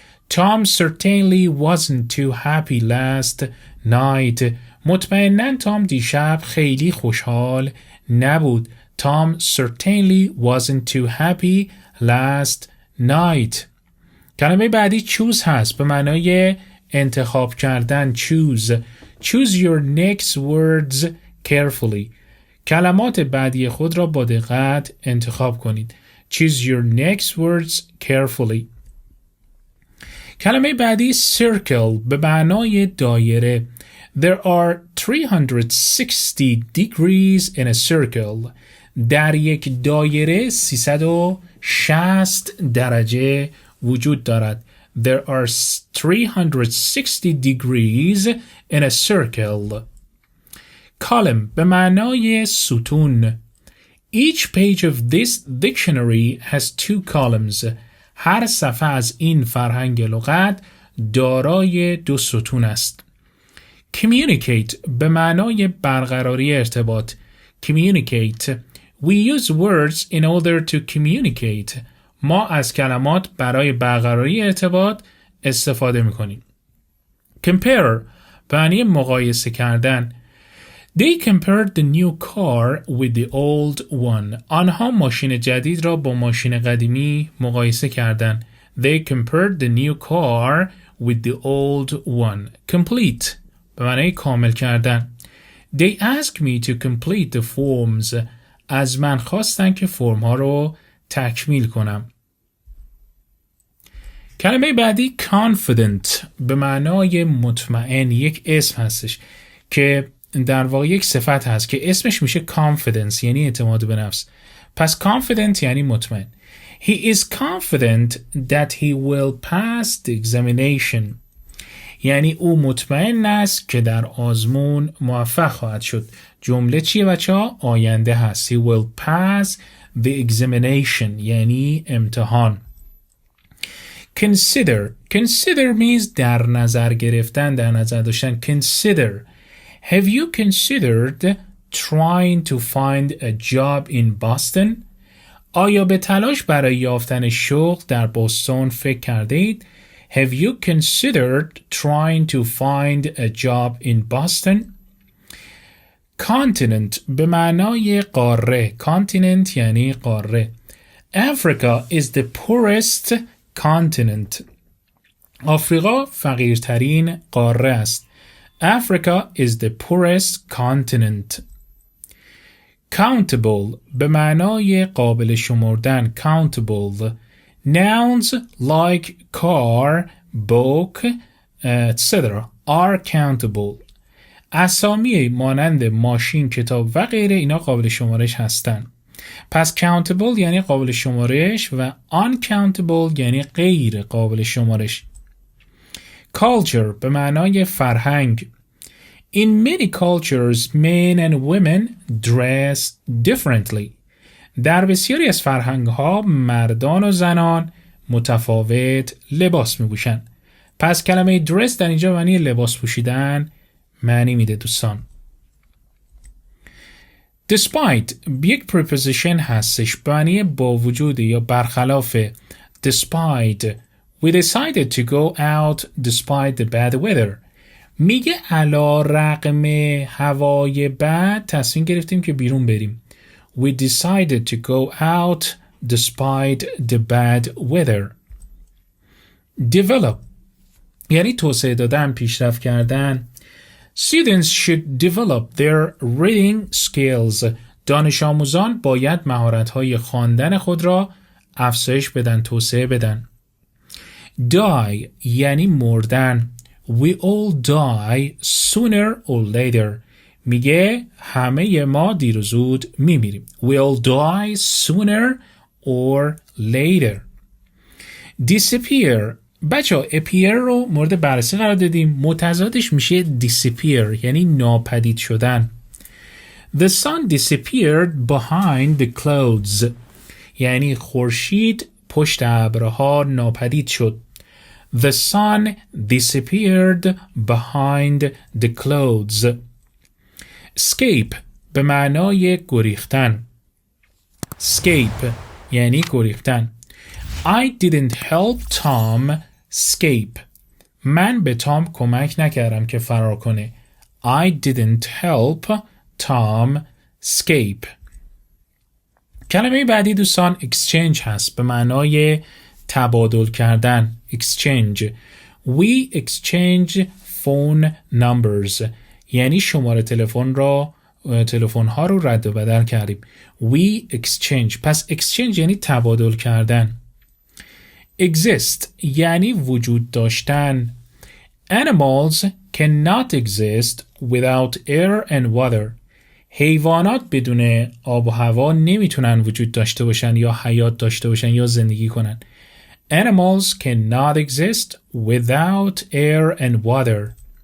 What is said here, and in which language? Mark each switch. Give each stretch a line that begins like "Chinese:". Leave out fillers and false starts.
English: Tom certainly wasn't too happy last night.
Persian: مطمئناً تام دیشب خیلی خوشحال نبود.
English: Tom certainly wasn't too happy last night.
Persian: کلمه بعدی choose هست به معنای انتخاب کردن.
English: choose. Choose your next words carefully.
Persian: کلمات بعدی خود را با دقت انتخاب کنید.
English: Choose your next words carefully.
Persian: کلمه بعدی circle به معنای دایره.
English: There are 360 degrees in a circle.
Persian: در یک دایره 360 درجه وجود دارد.
English: There are 360 degrees in a circle.
Persian: Column به معنای ستون.
English: Each page of this dictionary has 2 columns.
Persian: هر صفحه از این فرهنگ لغت دارای 2 ستون است. Communicate به معنای برقراری ارتباط.
English: Communicate. We use words in order to communicate.
Persian: ما از کلمات برای برقراری ارتباط استفاده میکنیم. Compare به معنی مقایسه کردن.
English: They compared the new car with the old one.
Persian: آنها ماشین جدید را با ماشین قدیمی مقایسه کردند.
English: They compared the new car with the old one.
Persian: Complete به معنی کامل کردن.
English: They asked me to complete the forms.
Persian: از من خواستن که فرم ها رو تکمیل کنم. کلمه بعدی confident به معنای مطمئن. یک اسم هستش که در واقع یک صفت هست که اسمش میشه confidence یعنی اعتماد به نفس. پس confident یعنی مطمئن.
English: He is confident that he will pass the examination.
Persian: یعنی او مطمئن است که در آزمون موفق خواهد شد. جمله چیه بچه ها؟ آینده هست.
English: He will pass the examination
Persian: یعنی امتحان.
English: Consider. Consider means
Persian: در نظر گرفتن، در نظر داشتن.
English: Consider. Have you considered trying to find a job in Boston?
Persian: آیا به تلاش برای یافتن شغل در بوستون فکر کرده اید؟
English: Have you considered trying to find a job in Boston?
Persian: Continent به معنای قاره. Continent یعنی قاره.
English: Africa is the poorest continent.
Persian: آفریقا فقیرترین قاره است.
English: Africa is the poorest continent.
Persian: Countable به معنای قابل شمردن.
English: Countable. Nouns like car, book, etc. are countable.
Persian: اسامی مانند ماشین، کتاب و غیره اینا قابل شمارش هستن. پس countable یعنی قابل شمارش و uncountable یعنی غیر قابل شمارش. Culture به معنای فرهنگ.
English: In many cultures, men and women dress differently.
Persian: در بسیاری از فرهنگ‌ها مردان و زنان متفاوت لباس می‌پوشن. پس کلمه dress در اینجا معنی لباس پوشیدن معنی میده دوستان. despite یک preposition هستش به معنی با وجود یا برخلاف.
English: despite we decided to go out despite the bad weather.
Persian: میگه علی رغم هوای بد تصمیم گرفتیم که بیرون بریم.
English: We decided to go out despite the bad weather.
Persian: develop یعنی توسعه دادن، پیشرفت کردن.
English: Students should develop their reading skills.
Persian: دانش آموزان باید مهارت‌های خواندن خود را افزایش بدن، توسعه بدن. Die یعنی مردن.
English: We all die sooner or later.
Persian: میگه همه ما دیر و زود میمیریم.
English: We all die sooner or later. Disappear.
Persian: بچه appear رو مورد بررسی قرار دادیم. متضادش میشه disappear یعنی ناپدید شدن.
English: The sun disappeared behind the clouds.
Persian: یعنی خورشید پشت ابرها ناپدید شد.
English: The sun disappeared behind the clouds.
Persian: Escape به معنای گریختن. Escape یعنی گریختن.
English: I didn't help Tom escape.
Persian: من به تام کمک نکردم که فرار کنه.
English: I didn't help Tom escape.
Persian: کلمه بعدی دوستان exchange هست به معنای تبادل کردن.
English: exchange. We exchange phone numbers.
Persian: یعنی شماره تلفن ها رو رد و بدل کردیم.
English: We exchange.
Persian: پس exchange یعنی تبادل کردن. exist یعنی وجود داشتن.
English: Animals cannot exist without air and water.
Persian: حیوانات بدون آب و هوا نمیتونن وجود داشته باشن یا حیات داشته باشن یا زندگی کنن.
English: Animals cannot exist without air and water.